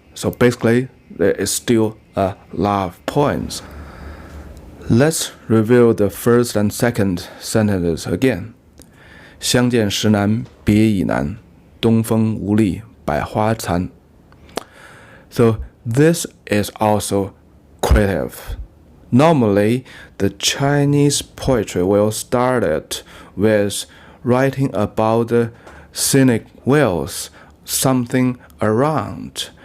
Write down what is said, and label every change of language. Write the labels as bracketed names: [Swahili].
[English] So basically, there is still a love poems. Let's review the first and second sentences again. [Chinese] 相见时难别亦难 东风无力百花残. [English] So this is also creative. Normally, the Chinese poetry will start it with writing about the scenic views, something around.